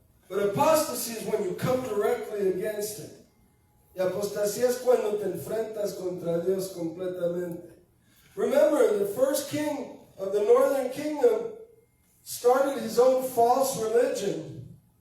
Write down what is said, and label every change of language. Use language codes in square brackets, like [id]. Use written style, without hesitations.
[en] But apostasy is when you come directly against it. [es] Y apostasía es cuando te enfrentas contra Dios completamente. [en] Remember, the first king of the northern kingdom started his own false religion.